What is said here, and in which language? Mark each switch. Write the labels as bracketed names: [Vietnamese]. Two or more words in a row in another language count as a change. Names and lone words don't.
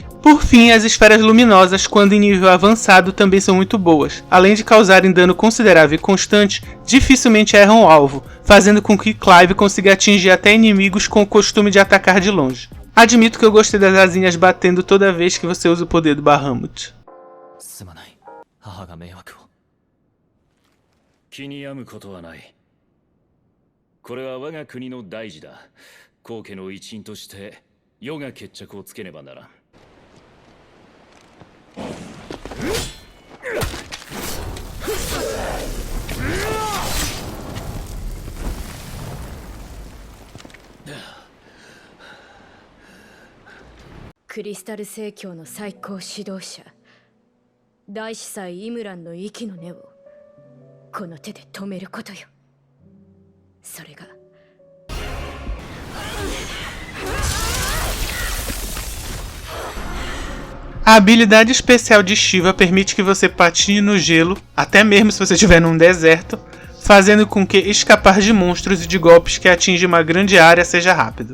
[Portuguese] Por fim, as esferas luminosas, quando em nível avançado, também são muito boas. Além de causarem dano considerável e constante, dificilmente erram o alvo, fazendo com que Clive consiga atingir até inimigos com o costume de atacar de longe. Admito que eu gostei das asinhas batendo toda vez que você usa o poder do Bahamut. [Japanese] すまない。母が迷惑を。気に病むことはない。これは我が国の大事だ。皇家の一員として世が決着をつけねばならん。クリスタル聖教の最高指導者大司祭イムランの息の根をこの手で止めることよ。それが [Portuguese] A habilidade especial de Shiva permite que você patine no gelo, até mesmo se você estiver num deserto, fazendo com que escapar de monstros e de golpes que atingem uma grande área seja rápido.